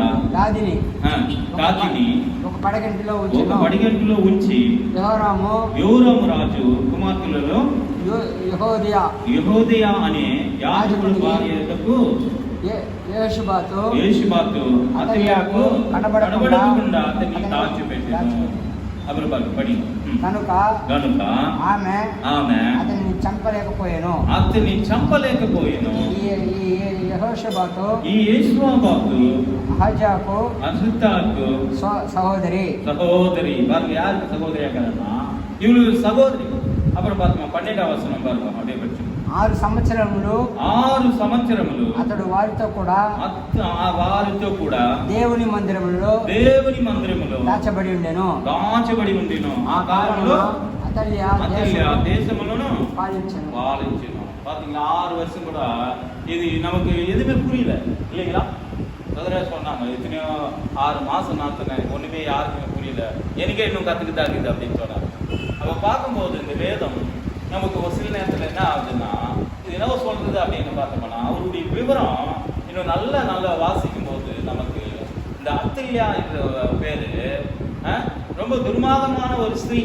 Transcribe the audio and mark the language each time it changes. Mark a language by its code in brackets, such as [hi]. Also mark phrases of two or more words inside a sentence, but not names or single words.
[te] ఒక పడగంటిలో ఉంచి యోరాము రాజు కుమార్తెలలో యెహోదియా అనే యాజకుడి భార్యకు యేషుబాతు అతల్యకు కనబడకుండా అతన్ని దాచిపెట్టెను. కనుక ఆమె అతన్ని చంపలేకపోయాను. ఈ యేషుబాతు అహజ్యాకు సహోదరి [ta] பாருங்க, யாருக்கு சகோதரியா இருக்கிறான்னா இவளுக்கு சகோதரி. அப்புறம் பார்த்தோம் 12వ வசனம் பாருங்க, அப்படியே படிச்சு [te] 6 సంవత్సరములు అతడు వారితో కూడా దేవుని మందిరములో దాచబడి ఉండెను. ఆ కాలంలో అతల్య దేశములను పాలించెను. [ta] பாத்தீங்களா, 6 வருஷம் கூட இது நமக்கு எதுவுமே புரியல இல்லைங்களா? சொன்னாங்க எத்தனையோ 6 மாசம் நான் ஒண்ணுமே யாருக்குமே புரியல, எனக்கே இன்னும் கத்துக்கிட்டா இருக்குது அப்படின்னு சொன்னாங்க. அப்ப பார்க்கும்போது இந்த வேதம் நமக்கு ஒரு சில நேரத்தில் என்ன ஆகுதுன்னா, இது என்ன சொல்றது அப்படின்னு பார்த்தோம்னா, அவருடைய விவரம் இன்னும் நல்ல வாசிக்கும் போது நமக்கு இந்த அத்தையா என்ற பேரு ரொம்ப துர்மாதமான ஒரு ஸ்திரீ.